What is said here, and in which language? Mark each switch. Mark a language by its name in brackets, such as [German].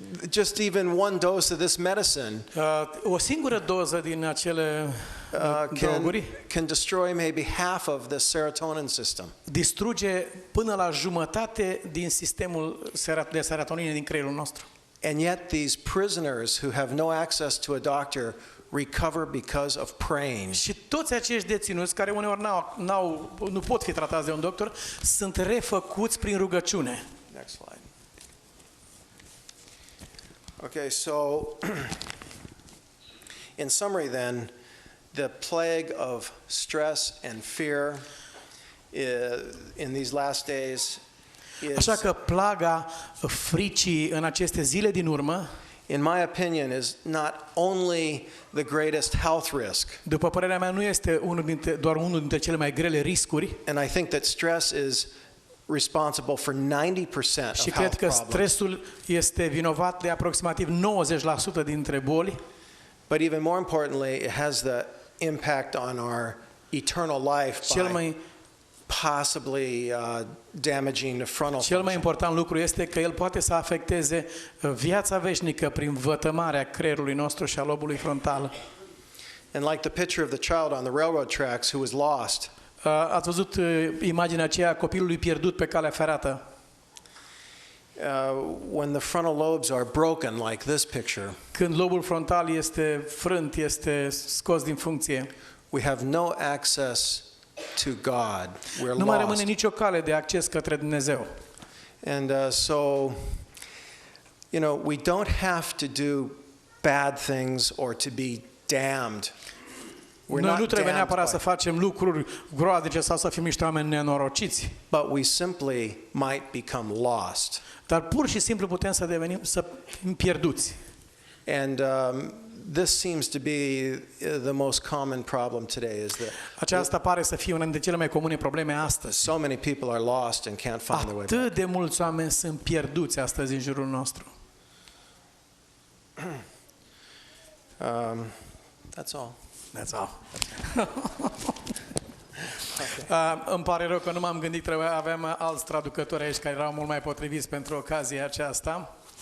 [English] Just even one dose of this medicine [Romanian] o singură doză din acele droguri [English] can destroy maybe half of the serotonin system. [Romanian] Distruge până la jumătate din sistemul de serotonină din creierul nostru. [English] And yet these prisoners who have no access to a doctor recover because of praying. [Romanian] Și toți acești deținuți care uneori nu pot fi tratați de un doctor sunt refăcuți prin rugăciune. [English] Next slide. Okay, so in summary then, the plague of stress and fear in these last days is, [Romanian] așa că plaga fricii în aceste zile din urmă, [English] in my opinion, is not only the greatest health risk. [Romanian] După părerea mea, nu este doar unul dintre cele mai grele riscuri. [English] And I think that stress is responsible for 90% of health [Romanian] Și cred că stresul este vinovat de aproximativ 90% dintre boli. [English] But even more importantly, it has the impact on our eternal life by possibly damaging the frontal function. [Romanian] Cel mai important lucru este că el poate să afecteze viața veșnică prin vătămarea creierului nostru și a lobului frontal. [English] And like the picture of the child on the railroad tracks who was lost. [Romanian] Ați văzut imaginea aceea a copilului pierdut pe calea ferată? [English] When the frontal lobes are broken, like this picture, [Romanian] când lobul frontal este frânt, este scos din funcție, [English] we have no access to God. We're [Romanian] nu mai rămâne [English] lost. [Romanian] nicio cale de acces către Dumnezeu. [English] And so, you know, we don't have to do bad things or to be damned. [Romanian] Noi nu trebuie neapărat să facem lucruri groaznice sau să fim niște oameni nenorociți. [English] But we simply might become lost. [Romanian] Dar pur și simplu putem să fim pierduți. [English] And this seems to be the most common problem today is that [Romanian] aceasta pare să fie una dintre cele mai comune probleme astăzi. [English] So many people are lost and can't find their way back. [Romanian] Atât de mulți oameni sunt pierduți astăzi în jurul nostru. [English] That's all. That's all. [Romanian] Îmi pare rău că nu m-am gândit, aveam alți traducători aici care erau mult mai potriviți pentru ocazia aceasta.